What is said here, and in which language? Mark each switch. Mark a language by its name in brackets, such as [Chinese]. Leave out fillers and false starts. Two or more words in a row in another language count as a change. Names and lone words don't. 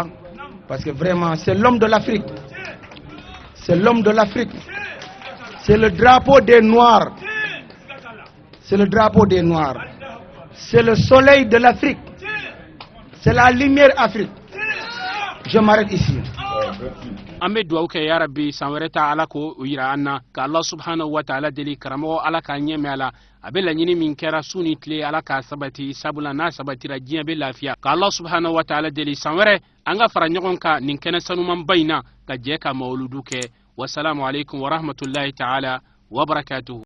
[French] Parce que vraiment, c'est l'homme de l'Afrique. C'est l'homme de l'Afrique. C'est le drapeau des Noirs. C'est le drapeau des Noirs. C'est le soleil de l'Afrique. C'est la lumière Afrique. Je m'arrête ici. [Bambara] an bɛ dugawu kɛ [Arabic] يا ربي [Bambara] san wɛrɛ ta ala ko o yira an na ka [Arabic] الله سبحانه وتعالى [Bambara] deli karamɔgɔ ala k'a ɲɛmɛ a la a bɛ laɲini min kɛra su ni tile ala k'a sabati sabula n'a sabatira diɲɛ bɛ lafiya ka [Arabic] الله سبحانه وتعالى [Bambara] deli san wɛrɛ an ka fara ɲɔgɔn kan nin kɛnɛ sanumanba in na ka jɛ ka mawuludu kɛ [Arabic] والسلام عليكم ورحمة الله تعالى وبركاته